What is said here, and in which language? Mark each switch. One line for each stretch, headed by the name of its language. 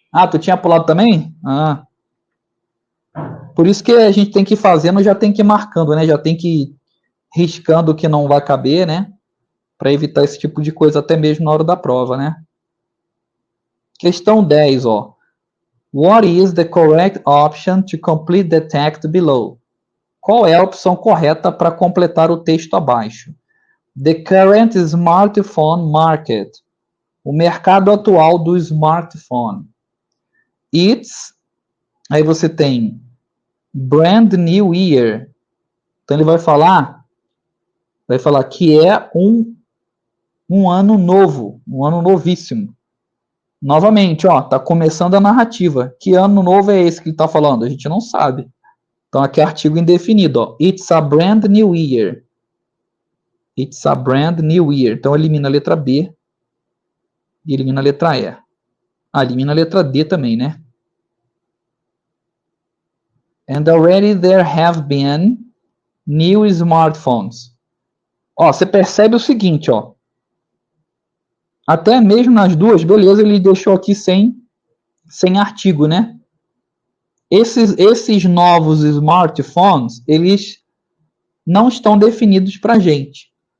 Portuguese: Tu tinha pulado também? Por isso que a gente tem que ir fazendo, já tem que ir marcando, né? Já tem que ir riscando o que não vai caber, né? Para evitar esse tipo de coisa até mesmo na hora da prova, né? Questão 10, ó.
English: What is the correct option to complete the text below?
Portuguese: Qual é a opção correta para completar o texto abaixo?
English: The current smartphone market.
Portuguese: O mercado atual do smartphone.
English: It's,
Portuguese: aí você tem
English: brand new year.
Portuguese: Então ele vai falar que é um ano novo, um ano novíssimo. Novamente, ó, tá começando a narrativa. Que ano novo é esse que ele tá falando? A gente não sabe. Então aqui é artigo indefinido, ó.
English: It's a brand new year. It's a brand new year.
Portuguese: Então elimina a letra B e elimina a letra E. Elimina a letra D também, né?
English: And already there have been new smartphones.
Portuguese: Ó, você percebe o seguinte, ó. Até mesmo nas duas, beleza, ele deixou aqui sem artigo, né? Esses novos smartphones, eles não estão definidos para gente.